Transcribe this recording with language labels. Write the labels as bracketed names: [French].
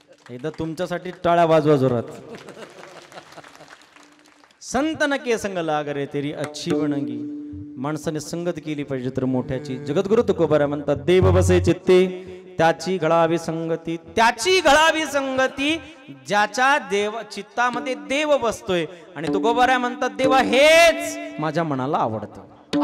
[Marathi] एकदा तुमच्यासाठी टाळ्या वाजवा जोरात. [Hindi] संतन के संग लाग रे तेरी अच्छी बनंगी. [Marathi] माणसाने संगत केली पाहिजे तर मोठ्याची. जगद्गुरु तुकोबारा म्हणतात देव बसे चित्ते त्याची घडावी संगती. त्याची घडावी संगती ज्याच्या देव चित्तामध्ये देव बसतोय. आणि तुकोबारा म्हणतात देवा हेच माझ्या मनाला आवडतं.